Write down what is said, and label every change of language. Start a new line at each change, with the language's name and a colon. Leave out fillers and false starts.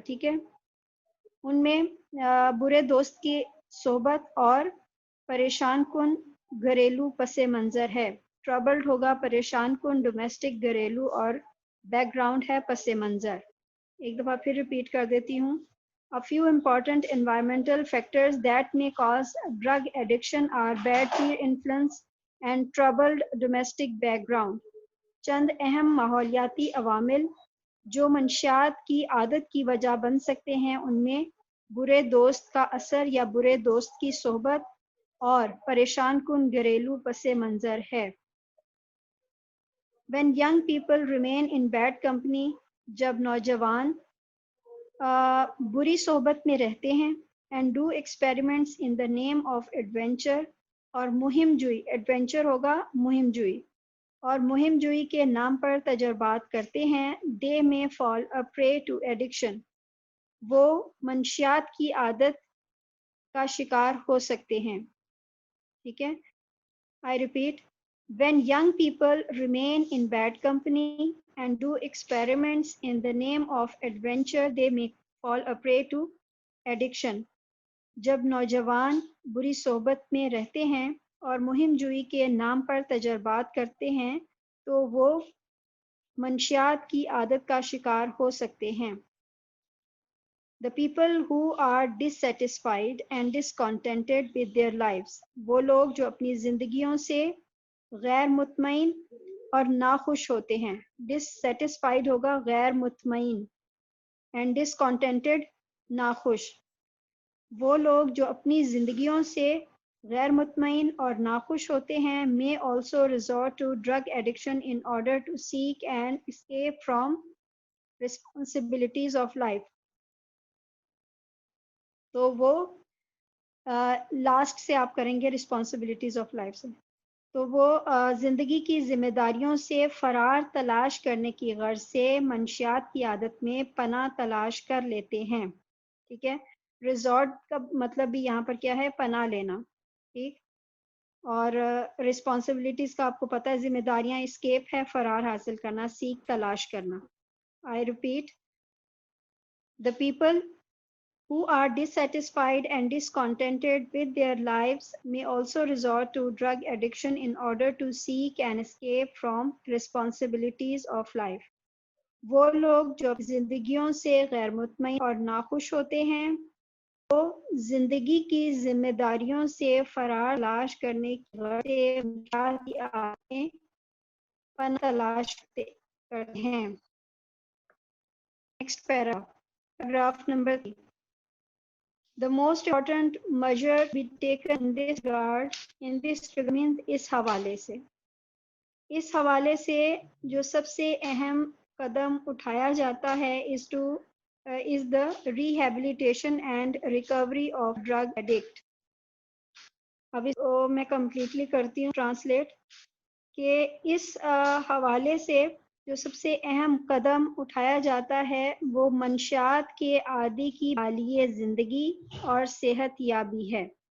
Urdu: ٹھیک ہے, ان میں برے دوست کی صحبت اور پریشان کن گھریلو پس منظر ہے. ٹربلڈ ہوگا پریشان کن ڈومیسٹک گھریلو, اور بیک گراؤنڈ ہے پس منظر. ایک دفعہ پھر ریپیٹ کر دیتی ہوں.
English: A few important environmental factors that may cause drug addiction are bad peer influence and troubled domestic background.
Urdu: چند اہم ماحولیاتی عوامل جو منشیات کی عادت کی وجہ بن سکتے ہیں, ان میں برے دوست کا اثر یا برے دوست کی صحبت اور پریشان کن گھریلو پس منظر ہے.
English: When young people remain in bad company,
Urdu: جب نوجوان بری صحبت میں رہتے ہیں,
English: and do experiments in the name of adventure,
Urdu: اور مہم جوئی, ایڈونچر ہوگا مہم جوئی, اور مہم جوئی کے نام پر تجربات کرتے ہیں,
English: they may fall a prey to addiction,
Urdu: وہ منشیات کی عادت کا شکار ہو سکتے ہیں. ٹھیک ہے.
English: I repeat, when young people remain in bad company and do experiments in the name of adventure, they may fall a prey to addiction.
Urdu: جب نوجوان بری صحبت میں رہتے ہیں اور مہم جوئی کے نام پر تجربات کرتے ہیں تو وہ منشیات کی عادت کا شکار ہو سکتے ہیں.
English: The people who are dissatisfied and discontented with their lives,
Urdu: وہ لوگ جو اپنی زندگیوں سے غیر مطمئن اور ناخوش ہوتے ہیں. Dissatisfied ہوگا غیر مطمئن
English: and discontented
Urdu: ناخوش. وہ لوگ جو اپنی زندگیوں سے غیر مطمئن اور ناخوش ہوتے ہیں
English: may also resort to drug addiction in order to seek and escape from responsibilities of life.
Urdu: تو وہ لاسٹ سے آپ کریں گے
English: responsibilities of life
Urdu: سے. تو وہ زندگی کی ذمہ داریوں سے فرار تلاش کرنے کی غرض سے منشیات کی عادت میں پناہ تلاش کر لیتے ہیں. ٹھیک ہے. ریزورٹ کا مطلب بھی یہاں پر کیا ہے؟ پناہ لینا. ٹھیک. اور رسپانسبلٹیز کا آپ کو پتہ ہے ذمہ داریاں اسکیپ ہے فرار حاصل کرنا، سیکھ تلاش کرنا.
English: I repeat, the people who are dissatisfied and discontented with their lives may also resort to drug addiction in order to seek and escape from responsibilities of life.
Urdu: وہ لوگ جو زندگیوں سے غیر مطمئن اور ناخوش ہوتے ہیں وہ زندگی کی ذمہ داریوں سے فرار تلاش کرنے کی غرض سے منشیات کی عادتیں پناہ تلاش کرتے ہیں. Next paragraph number 3.
English: The most important measure to be taken in this regard
Urdu: اس حوالے سے. اس حوالے سے جو سب سے اہم قدم اٹھایا جاتا ہے
English: is the rehabilitation and recovery of drug addict.
Urdu: اب اس کو میں کمپلیٹلی کرتی ہوں ٹرانسلیٹ کہ اس حوالے سے جو سب سے اہم قدم اٹھایا جاتا ہے وہ منشیات کے عادی کی بحالی زندگی اور صحت یابی ہے.